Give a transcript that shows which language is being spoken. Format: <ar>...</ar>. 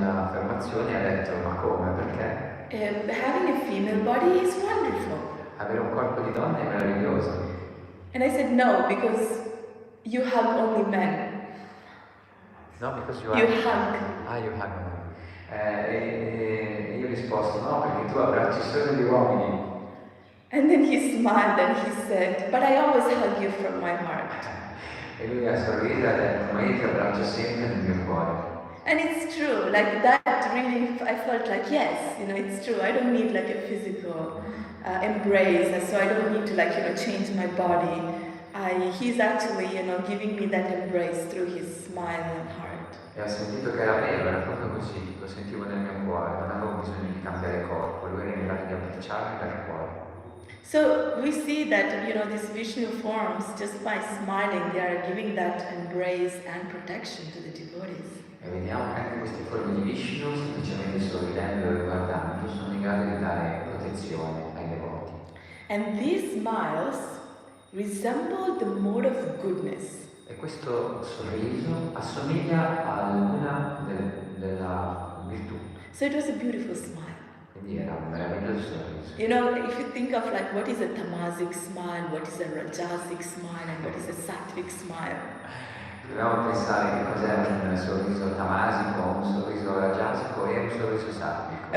<it>preoccupazioni e ha detto ma come, perché?</it> <en>Having a female body is wonderful.</en> <it>Avere un corpo di donna è meraviglioso.</it> <en>And I said, no, because you hug only men. No, because you You hug. hug. You hug.</en> <it>E io ho risposto no, perché tu abbracci solo gli uomini.</it> <en>And then he smiled and he said, but I always hug you from my heart.</en> <it>E lui ha sorriso e ha detto ma io ti abbraccio sempre nel mio cuore.</it> <en>And it's true, like that really, I felt like, yes, it's true. I don't need like a physical embrace, and so I don't need to change my body. He's actually, giving me that embrace through his smile and heart.</en> <it>E ho sentito che era vero, era proprio così, lo sentivo nel mio cuore, non avevo bisogno di cambiare corpo, lui era in grado di abbracciarmi dal cuore.</it> <en>So we see that, these Vishnu forms, just by smiling, they are giving that embrace and protection to the devotees.</en> <it>E vediamo che anche queste forme di Vishnu, semplicemente sorridendo e guardando, sono in grado di dare protezione ai devoti.</it> <en>And these smiles resemble the mode of goodness.</en> <it>E questo sorriso assomiglia a una della virtù.</it> <en>So it was a beautiful smile.</en> <it>Quindi era un meraviglioso sorriso.</it> <en>If you think of what is a tamasic smile, what is a rajasic smile, and what is a sattvic smile.</en> <it>Dobbiamo pensare che cos'è un sorriso tamasico, un sorriso rajasico e un sorriso sattvico.</it>